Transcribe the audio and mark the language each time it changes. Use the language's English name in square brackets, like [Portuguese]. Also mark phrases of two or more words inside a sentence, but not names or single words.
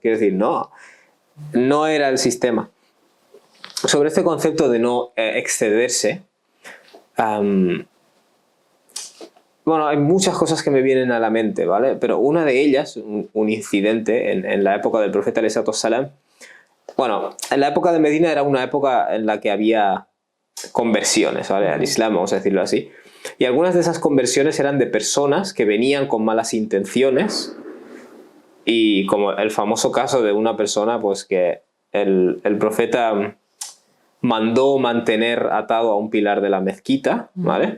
[Spanish] Quiero decir, no era el sistema. Sobre este concepto de no excederse, bueno, hay muchas cosas que me vienen a la mente, ¿vale? Pero una de ellas, un incidente en la época del profeta [Arabic] عليه الصلاة والسلام. [Spanish] Bueno, en la época de Medina era una época en la que había conversiones, ¿vale? Al Islam, vamos a decirlo así. Y algunas de esas conversiones eran de personas que venían con malas intenciones, y como el famoso caso de una persona pues que el profeta mandó mantener atado a un pilar de la mezquita, ¿vale?